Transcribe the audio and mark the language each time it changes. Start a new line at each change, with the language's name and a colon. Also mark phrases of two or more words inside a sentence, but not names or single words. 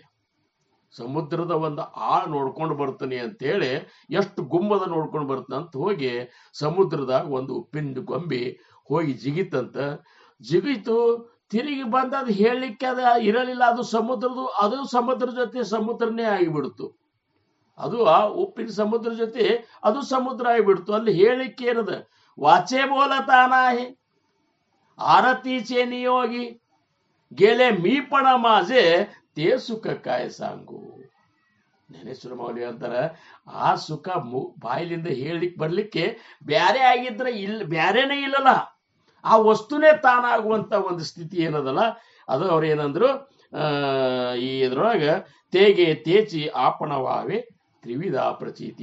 Kannada: ಸಮುದ್ರದ ಒಂದು ಆಳ ನೋಡ್ಕೊಂಡು ಬರ್ತಾನೆ ಅಂತೇಳಿ ಎಷ್ಟು ಗುಮ್ಮದ ನೋಡ್ಕೊಂಡು ಬರ್ತಾನಂತ ಹೋಗಿ ಸಮುದ್ರದಾಗ ಒಂದು ಉಪ್ಪಿನ ಗೊಂಬೆ ಹೋಗಿ ಜಿಗಿತಂತ. ಜಿಗಿತು, ತಿರುಗಿ ಬಂದ ಅದು ಹೇಳಲಿಕ್ಕೆ ಅದ ಇರಲಿಲ್ಲ. ಅದು ಸಮುದ್ರ ಜೊತೆ ಸಮುದ್ರನೇ ಆಗಿಬಿಡ್ತು. ಅದು ಆ ಉಪ್ಪಿನ ಸಮುದ್ರ ಜೊತೆ ಅದು ಸಮುದ್ರ ಆಗಿಬಿಡ್ತು. ಅಲ್ಲಿ ಹೇಳಿಕ್ಕೆ ಏನದ,
Marathi: वाचे बोलतानाही आरतीचे नियोगी गेले मी पण माझे ते सुख काय सांगू.
Kannada: ಜ್ಞಾನೇಶ್ವರ ಮೌಲ್ಯ ಅಂತಾರೆ, ಆ ಸುಖ ಬಾಯಿಲಿಂದ ಹೇಳಿಕ್ ಬರ್ಲಿಕ್ಕೆ ಬ್ಯಾರೆ ಆಗಿದ್ರೆ ಬ್ಯಾರೇನೇ ಇಲ್ಲಲ್ಲ, ಆ ವಸ್ತುನೇ ತಾನಾಗುವಂತ ಒಂದು ಸ್ಥಿತಿ ಏನದಲ್ಲ, ಅದು ಅವ್ರು ಏನಂದ್ರು ಈ ಇದ್ರೊಳಗ
Marathi: तेथे तेचि आपणवावे त्रिविध प्रचीती.